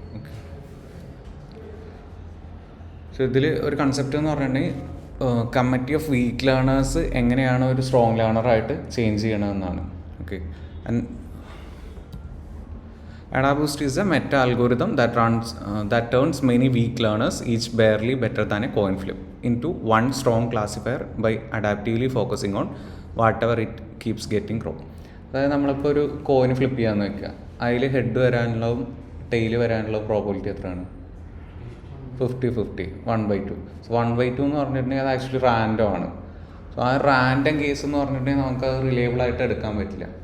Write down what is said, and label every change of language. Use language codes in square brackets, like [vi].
[ml] Okay, so ഇതിൽ ഒരു concept എന്ന് പറഞ്ഞിട്ടുണ്ടെങ്കിൽ കമ്മിറ്റി ഓഫ് വീക്ക് ലേണേഴ്സ് എങ്ങനെയാണ് ഒരു സ്ട്രോങ് ലേണറായിട്ട് ചേഞ്ച് ചെയ്യണമെന്നാണ്. [en] Okay, and AdaBoost is a meta algorithm that turns many weak learners, each barely better than a coin flip, into one strong classifier by adaptively focusing on whatever it keeps getting wrong. [ml] അതായത് നമ്മളിപ്പോൾ ഒരു coin flip ചെയ്യാമെന്ന് വെക്കുക, അതിൽ head വരാനുള്ളതും tail വരാനുള്ള probability എത്രയാണ്? 50-50, 1/2. So 1/2 എന്ന് പറഞ്ഞിട്ടുണ്ടെങ്കിൽ അത് ആക്ച്വലി റാൻഡം ആണ്. സോ ആ റാൻഡം കേസ് എന്ന് പറഞ്ഞിട്ടുണ്ടെങ്കിൽ നമുക്കത് റിലയബിളായിട്ട് എടുക്കാൻ പറ്റില്ല.